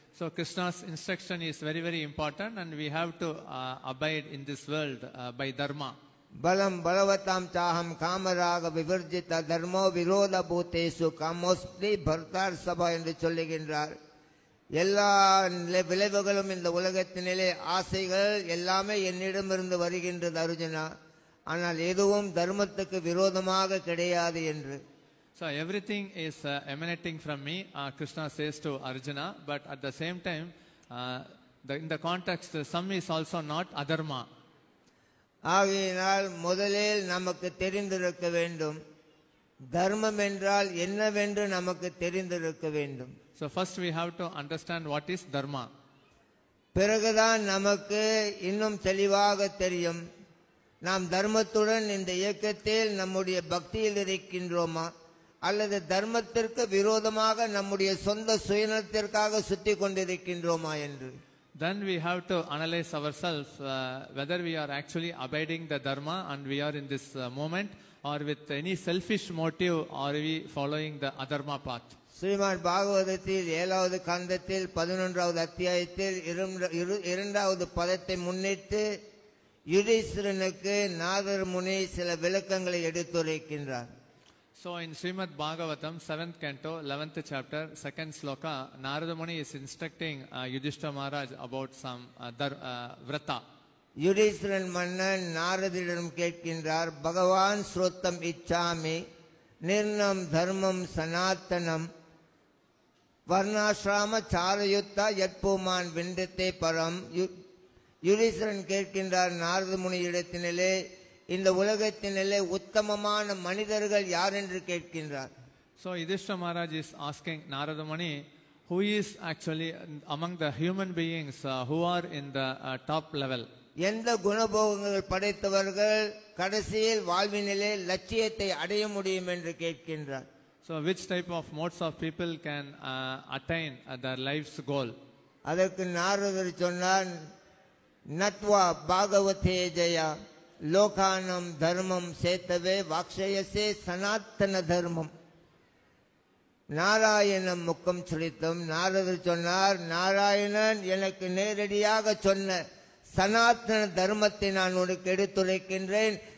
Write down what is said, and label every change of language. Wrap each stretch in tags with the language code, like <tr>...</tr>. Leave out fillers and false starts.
<en>So Krishna's instruction is very, very important, and we have to abide in this world by dharma.</en> <sa>பலம் பலவதாம் சாஹம் காமராக விவர்ஜித தர்மோ விரோத பூத்தேசு காமோஸ்தி பர்தார் சபா</sa> <ta>என்று சொல்லுகின்றார். எல்லா விளைவுகளும் இந்த உலகத்தினிலே ஆசைகள் எல்லாமே என்னிடமிருந்து வருகின்றது அர்ஜுனா, ஆனால் எதுவும் தர்மத்துக்கு விரோதமாக கிடையாது என்று.</ta> <en>So everything is emanating from me, Krishna says to Arjuna, but at the same time, in the context, some is also not adharma.</en> <ta>ஆகையினால் முதலில் நமக்கு தெரிந்திருக்க வேண்டும், தர்மம் என்றால் என்னவென்று நமக்கு தெரிந்திருக்க வேண்டும்.</ta> <en>So first we have to understand what is dharma.</en> <ta>பிறகுதான் நமக்கு இன்னும் தெளிவாக தெரியும், நாம் தர்மத்துடன் இந்த இயக்கத்தில் நம்முடைய பக்தியில் இருக்கின்றோமா அல்லது தர்மத்திற்கு விரோதமாக நம்முடைய சொந்த சுயநலத்திற்காக சுத்தி கொண்டிருக்கின்றோமா என்று.</ta> <en>Then we have to analyze ourselves whether we are actually abiding the dharma and we are in this moment, or with any selfish motive are we following the adharma path.</en> <ta>Srimad பாகவதத்தில் 7வது கந்தத்தில் 11வது அத்தியாயத்தில் 2வது பதத்தை முன்னிட்டு யுதிஷ்டிரனுக்கு நாரத முனி சில விளக்கங்களை எடுத்துரைக்கின்றார்.</ta> <en>So in Srimad Bhagavatam 7th canto 11th chapter 2nd sloka, Narada Muni is instructing Yudhishthira Maharaj about some vrata.</en> <ta>Yudhishtiran மன்னன் நாரதிடம் கேட்கின்றார்,</ta> <sa>பகவான் ஸ்ரோத்தம் இச்சாமி நிர்ணம் தர்மம் சனாத்தனம் வர்ணாசிரம சாரயுத்தா யத்பூமான் விண்டத்தே பரம்.</sa> <ta>யுதிஷ்டிரன் கேட்கின்றார் நாரத முனியிடத்தினிலே, இந்த உலகத்தினிலே உத்தமமான மனிதர்கள் யார் என்று கேட்கின்றார்.</ta> <en>So Yudhishthira Maharaj is asking Narada Muni, who is actually among the human beings who are in the top level.</en> <ta>எந்த குணபோகங்கள் படைத்தவர்கள் கடைசியில் வாழ்வினிலே லட்சியத்தை அடைய முடியும் என்று கேட்கின்றார்.</ta> <en>So which type of modes of people can attain their life's goal?</en> <ta>அதற்கு நாரதர் சொன்னார்,</ta> <sa>நத்வா பாகவதே ஜயா லோகானம் தர்மம் சேத்தவே வாக்ஷயசே சனாத்தன தர்மம். நாராயணம் முக்கம் சுழித்தம்.</sa> <ta>நாரதர் சொன்னார், நாராயணன் எனக்கு நேரடியாக சொன்ன சனாத்தன தர்மத்தை நான் உனக்கு எடுத்துரைக்கின்றேன்.</ta>